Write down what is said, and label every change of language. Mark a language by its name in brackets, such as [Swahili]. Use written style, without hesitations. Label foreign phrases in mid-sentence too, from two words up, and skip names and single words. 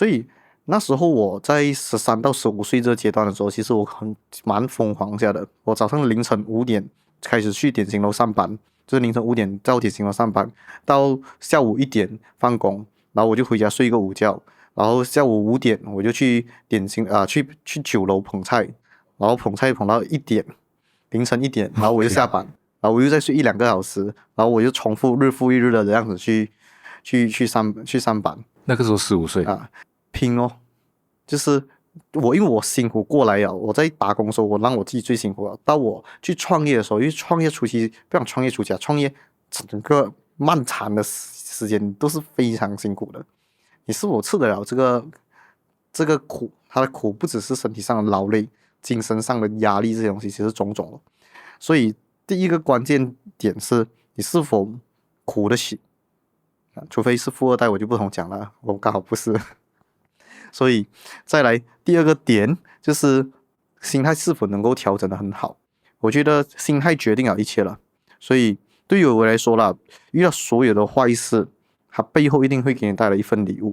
[Chinese] 以那時候我在13到15歲這個階段的時候，其實我蠻瘋狂下的，我早上凌晨5點開始去點心樓上班，就是凌晨5點到點心樓上班，到下午1點放工，然後我就回家睡一個午覺，然後下午5點我就去去酒樓捧菜，然後捧菜捧到1點，凌晨1點，然後我就下班，然後我又再睡1-2個小時，然後我就重複日復一日的這樣子去上班。那個時候15歲啊，拼咯，就是因為我辛苦過來了，我在打工的時候我讓我自己最辛苦了，到我去創業的時候，因為創業初期不想創業初期創業整個漫長的時間都是非常辛苦的，你是否吃得了這個苦，它的苦不只是身體上的勞累，精神上的壓力，這些東西其實種種，所以第一個關鍵點是你是否苦得起，除非是富二代我就不同講了，我剛好不是，所以再來第2個點就是心態是否能夠調整得很好，我覺得心態決定了一切了，所以对于我来说啦，遇到所有的坏事，它背后一定会给你带来一份礼物。